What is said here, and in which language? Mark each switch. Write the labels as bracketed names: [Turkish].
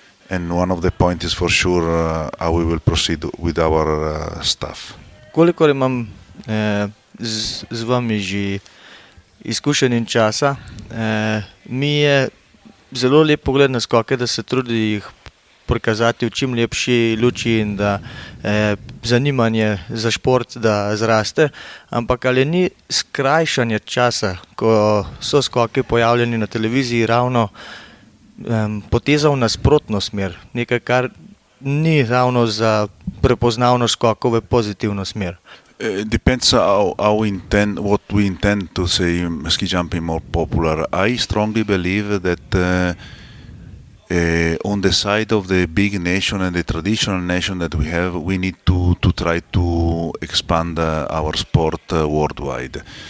[English] And one of the points is for sure how we will proceed with our staff. [Slovenian] Kolikor imam z vami že izkušenj in časa, mi je zelo lep pogled na skoke, da se trudi jih prikazati v čim lepši luči in da zanimanje za šport da zraste, ampak ali ni skrajšanje časa, ko so skoki pojavljeni na televiziji, ravno poteza v nasprotno smer, nekaj, kar ni ravno za prepoznavnost skokov v pozitivno smer. [English] Depends what we intend to say ski jumping more popular. I strongly believe that on the side of the big nation and the traditional nation that we have, we need to try to expand our sport worldwide.